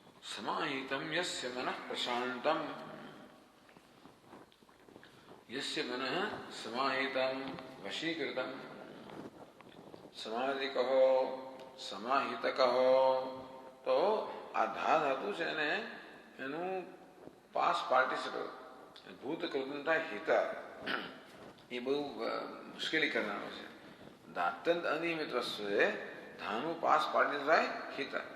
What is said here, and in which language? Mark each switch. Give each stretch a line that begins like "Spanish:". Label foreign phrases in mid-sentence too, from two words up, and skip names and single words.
Sanskrit: समाहितं यस्य मनः प्रशान्तं, यस्य मनः समाहितं वशीकृतं,
Gujarati: સમાધિ કહો સમાહિત કહો તો આ ધા ધાતુ છે ને એનું
English: pass participle
Gujarati: ભૂતકૃતનું થાય હિત, એ બહુ મુશ્કેલી કરનારો છે. અત્યંત અનિયમિત વસ્તુ છે. ધાનું
English: pass participle
Gujarati: થાય હિત.